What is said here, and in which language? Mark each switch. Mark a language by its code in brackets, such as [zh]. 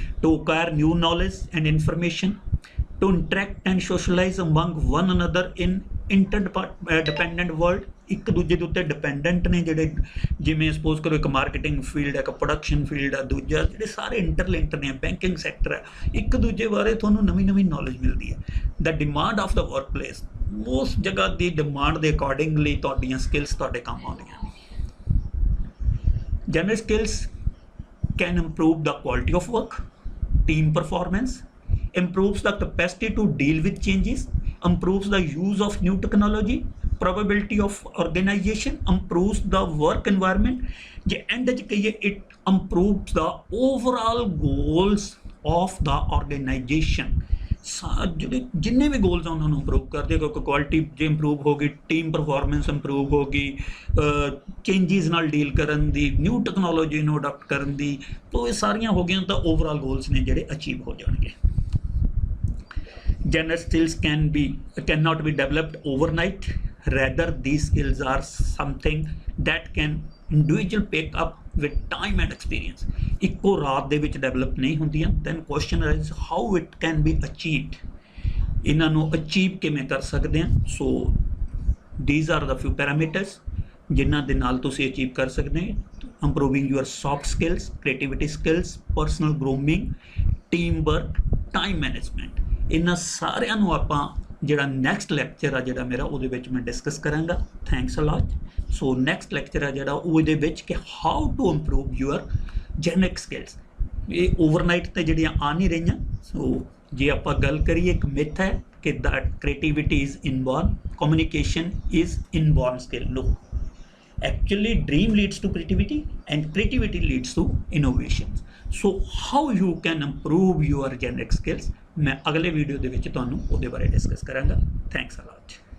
[en] to acquire new knowledge and information, to interact and socialize among one another in interdependent world, [pa] ਇੱਕ ਦੂਜੇ ਦੇ ਉੱਤੇ dependent ਨੇ ਜਿਹੜੇ, ਜਿਵੇਂ ਸਪੋਜ਼ ਕਰੋ ਇੱਕ ਮਾਰਕੀਟਿੰਗ ਫੀਲਡ ਹੈ, ਇੱਕ ਪ੍ਰੋਡਕਸ਼ਨ ਫੀਲਡ ਹੈ, ਦੂਜਾ ਜਿਹੜੇ ਸਾਰੇ ਇੰਟਰਲਿੰਕਡ ਨੇ, ਬੈਂਕਿੰਗ ਸੈਕਟਰ ਹੈ, ਇੱਕ ਦੂਜੇ ਬਾਰੇ ਤੁਹਾਨੂੰ ਨਵੀਂ ਨੌਲੇਜ ਮਿਲਦੀ ਹੈ। [en] the demand of the work place, [pa] ਉਸ ਜਗ੍ਹਾ ਦੀ ਡਿਮਾਂਡ ਦੇ ਅਕੋਰਡਿੰਗਲੀ ਤੁਹਾਡੀਆਂ ਸਕਿੱਲਸ ਤੁਹਾਡੇ ਕੰਮ ਆਉਂਦੀਆਂ। [en] general skills can improve the quality of work, team performance, improves the capacity to deal with changes, improves the use of new technology, probability of organization, improves the work environment, [pa] je end ch kahiye [en] it improves the overall goals of the organization। [pa] ਜਿਹੜੇ ਜਿੰਨੇ ਵੀ goals ਆ ਉਹਨਾਂ ਨੂੰ improve ਕਰਦੇ, ਕਿਉਂਕਿ quality ਜੇ improve ਹੋ ਗਈ, ਟੀਮ ਪਰਫੋਰਮੈਂਸ ਇੰਪਰੂਵ ਹੋ ਗਈ, ਚੇਂਜਿਸ ਨਾਲ ਡੀਲ ਕਰਨ ਦੀ, ਨਿਊ ਟੈਕਨੋਲੋਜੀ ਨੂੰ ਅਡਾਪਟ ਕਰਨ ਦੀ, ਤਾਂ ਇਹ ਸਾਰੀਆਂ ਹੋ ਗਈਆਂ ਤਾਂ ਓਵਰਆਲ ਗੋਲਸ ਨੇ ਜਿਹੜੇ ਅਚੀਵ ਹੋ ਜਾਣਗੇ। [en] General skills cannot be developed overnight. Rather, these skills are something that can individual pick up with time and experience. [pa] ਇੱਕੋ ਰਾਤ ਦੇ ਵਿੱਚ ਡਿਵੈਲਪ ਨਹੀਂ ਹੁੰਦੀਆਂ। [en] Then question is how it can be achieved. [pa] ਇਹਨਾਂ ਨੂੰ ਅਚੀਵ ਕਿਵੇਂ ਕਰ ਸਕਦੇ ਹਾਂ? [en] So these are the few parameters [pa] ਜਿਨ੍ਹਾਂ ਦੇ ਨਾਲ ਤੁਸੀਂ ਅਚੀਵ ਕਰ ਸਕਦੇ ਹੋ। [en] Improving your soft skills, creativity skills, personal grooming, teamwork, time management। [pa] ਇਹਨਾਂ ਸਾਰਿਆਂ ਨੂੰ ਆਪਾਂ ਜਿਹੜਾ ਨੈਕਸਟ ਲੈਕਚਰ ਆ ਜਿਹੜਾ ਮੇਰਾ ਉਹਦੇ ਵਿੱਚ ਮੈਂ ਡਿਸਕਸ ਕਰਾਂਗਾ। [en] Thanks a lot. So next lecture [pa] ਆ ਜਿਹੜਾ ਉਹਦੇ ਵਿੱਚ ਕਿ [en] How to improve your generic skills. [pa] ਇਹ ਓਵਰਨਾਈਟ ਤੇ ਜਿਹੜੀਆਂ ਆ ਨਹੀਂ ਰਹੀਆਂ। ਸੋ ਜੇ ਆਪਾਂ ਗੱਲ ਕਰੀਏ, ਇੱਕ ਮਿਥ ਹੈ ਕਿ [en] That creativity is inborn, communication is inborn skill. No, actually dream leads to creativity and creativity leads to innovation। so how you can improve your generic skills, [hi] मैं अगले [pa] वीडियो ਦੇ ਵਿੱਚ ਤੁਹਾਨੂੰ ਉਹਦੇ ਬਾਰੇ ਡਿਸਕਸ ਕਰਾਂਗਾ। Thanks a lot.